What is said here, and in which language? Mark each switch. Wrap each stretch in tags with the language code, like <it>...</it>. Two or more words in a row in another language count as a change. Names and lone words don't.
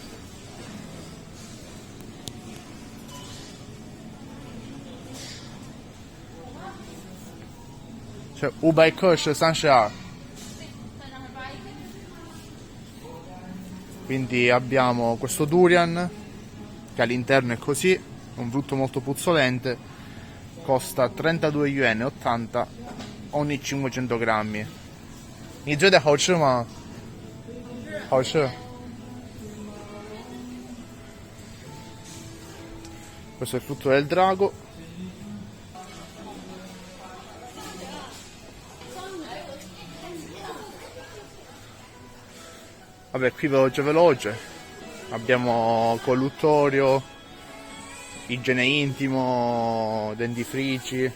<it>C'è Ubai Kush Sanshia. Quindi abbiamo questo durian che all'interno è così, un frutto molto puzzolente, costa 32 yuan e 80 ogni 500 grammi.</it> <zh>你觉得好吃吗？好吃。</zh> <it>Questo è il frutto del drago. Vabbè, qui veloce. Abbiamo colluttorio, igiene intimo, dentifrici.</it>